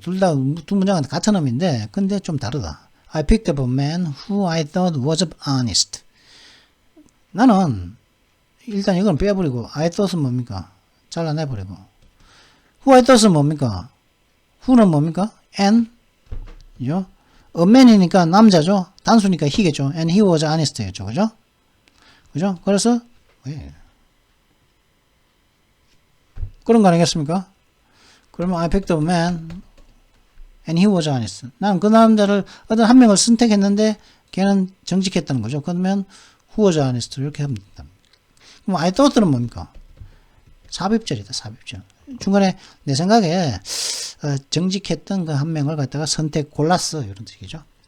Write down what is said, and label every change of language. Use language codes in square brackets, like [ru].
[ko] 두 문장은 같은 의미인데, 근데 좀 다르다. [en] I picked up a man who I thought was honest. [ko] 나는, 일단 이건 빼버리고, [en] I thought [ko] 은 뭡니까? 잘라내버리고. [en] Who I thought은 [ko] 뭡니까? who는 뭡니까? and, 그죠? A man이니까 남자죠? 단수니까 he겠죠? [en] and he was honest였죠. [ko] 그죠? 그죠? 그래서, 왜? 그런 거 아니겠습니까? 그러면 [en] I picked up a man and he was honest. [ko] 난 그 남자를 어떤 한 명을 선택했는데 걔는 정직했다는 거죠. 그러면 [en] who was honest [ko] 이렇게 하면 된다. 그럼 [en] I thought [ko] 는 뭡니까? 삽입절이다. 삽입절. 중간에 내 생각에 정직했던 그 한 명을 갖다가 골랐어 이런 뜻이죠.